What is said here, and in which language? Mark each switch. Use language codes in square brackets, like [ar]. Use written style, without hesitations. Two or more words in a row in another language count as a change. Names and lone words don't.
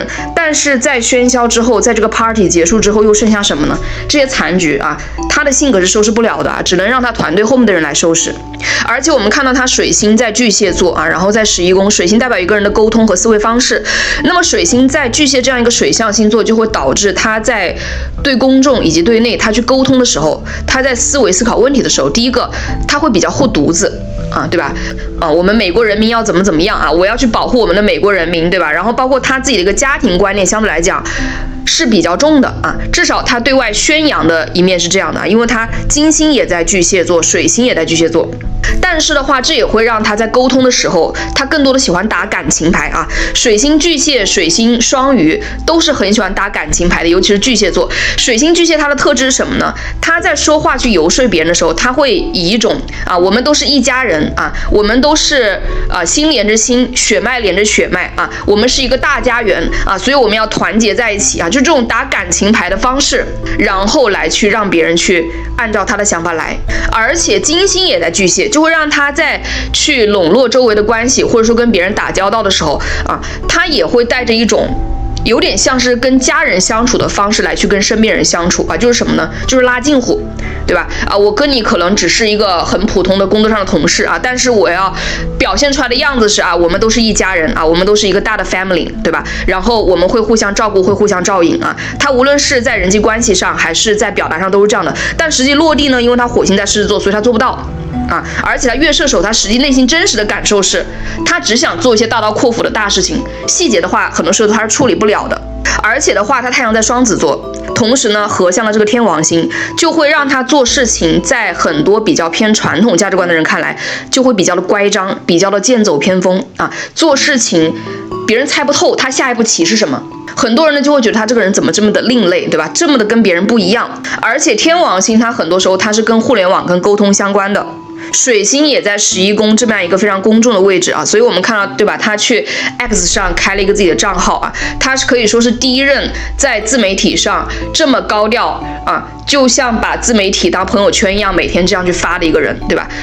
[zh] 但是在喧囂之後，在这個 party 結束之後，又剩下什麼呢？這些殘局啊，他的性格是收拾不了的啊，只能讓他團隊後面的人來收拾。而且我們看到他水星在巨蟹座啊，然後在11宮，水星代表一個人的溝通和思維方式。那麼水星在巨蟹這樣一個水象星座，就會導致他在對公眾以及對內他去溝通的時候，他在思維思考問題的時候，第一個他會比較護犢子啊，對吧？我們美國人民要怎麼樣啊？我要去保護我們的美國人民，对吧？然後包括他自己的一個家庭觀念，相對來講是比較重的啊，至少他對外宣揚的一面是這樣的，因為他金星也在巨蟹座，水星也在巨蟹座。但是的話，這也會讓他在溝通的時候，他更多的喜歡打感情牌啊。水星巨蟹、水星雙魚都是很喜歡打感情牌的，尤其是巨蟹座。水星巨蟹它的特質是什麼呢？他在說話去遊說別人的時候，他會以一種我們都是一家人啊，我們都是心連着心，血脈連着血脈啊，我們是一個大家園啊，所以我們要團結在一起啊，就這種打感情牌的方式，然後來去讓別人去按照他的想法來。而且金星也在巨蟹，就会讓他在去笼絡周圍的關係，或者說跟別人打交道的時候啊，他也會帶着一種有點像是跟家人相處的方式來去跟身邊人相處啊，就是什麼呢？就是拉近乎，对吧？我跟你可能只是一个很普通的工作上的同事啊，但是我要表現出來的樣子是我們都是一家人啊，我們都是一個大的 family，對吧？然後我們會互相照顧，會互相照應啊。他無論是在人際關係上，還是在表達上都是這樣的。但實際落地呢，因為他火星在獅子座，所以他做不到啊。而且他月射手，他實際內心真實的感受是，他只想做一些大刀闊斧的大事情，細節的話，很多時候他是處理不了的。而且的話，他太陽在雙子座，同時呢合向了這個天王星，就會讓他做事情，在很多比較偏傳統價值觀的人看來，就會比較的乖張，比較的劍走偏鋒啊。做事情別人猜不透他下一步棋是什麼，很多人呢就會覺得他這個人怎麼這麼的另類，對吧？這麼的跟別人不一樣。而且天王星他很多時候他是跟互聯網跟溝通相關的。水星也在11宮這麼樣一個非常公眾的位置啊，所以我們看到，對吧？他去 X 上開了一個自己的賬號啊，他是可以說是第一任在自媒體上這麼高調啊，就像把自媒體當朋友圈一樣，每天這樣去發的一個人，對吧？